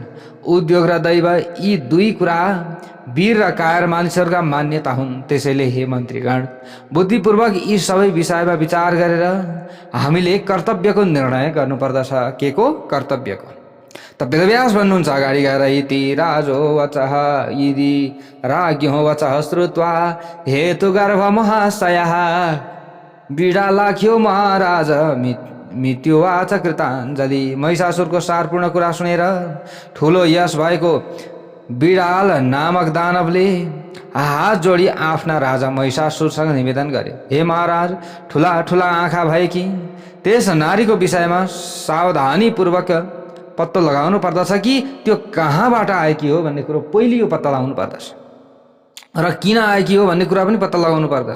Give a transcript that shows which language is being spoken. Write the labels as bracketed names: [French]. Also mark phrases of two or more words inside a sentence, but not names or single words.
[Nepali] उद्योग र दैव यी दुई कुरा वीर र कायर मानिसहरूका मान्यता हुन्। त्यसैले हे मन्त्रीगण, बुद्धिपूर्वक यी सबै विषयमा विचार गरेर हामीले कर्तव्यको निर्णय गर्नुपर्दछ। के को? कर्तव्यको। त वेदव्यास भन्नुहुन्छ अगाडि गएर, [Sanskrit] इति राजो वचः यदि राज्ञो वचः श्रुत्वा हेतु गर्भ महाशयः बिडालाख्यो महाराज मृत्युवाच कृताञ्जलि। [Nepali] महिषासुरको सारपूर्ण कुरा सुनेर ठुलो यश भएको बिडाल नामक दानवले हात जोडी आफ्ना राजा महिषासुरसँग निवेदन गरे, हे महाराज, ठुला ठुला आँखा भएकी त्यस नारीको विषयमा सावधानीपूर्वक पत्तो लगाउनु पर्दछ कि त्यो कहाँबाट आएकी हो भन्ने कुरो पहिले यो पत्ता लगाउनु पर्दछ, र किन आएकी हो भन्ने कुरा पनि पत्ता लगाउनु पर्दछ।